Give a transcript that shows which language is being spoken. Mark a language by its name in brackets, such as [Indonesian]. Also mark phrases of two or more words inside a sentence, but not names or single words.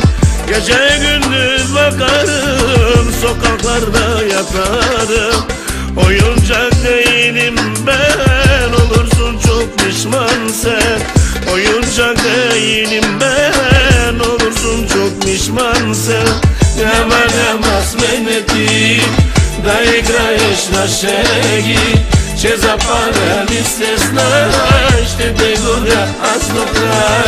[Turkish] Gece gündüz bakarım, sokaklarda yatarım. Oyuncak değilim ben, olursun çok pişman sen. Oyuncak değilim ben, olursun çok pişman sen. [Bulgarian] Няма, няма сменети, да играеш на шеги, че запаляли се знай, ще те горя аз до край.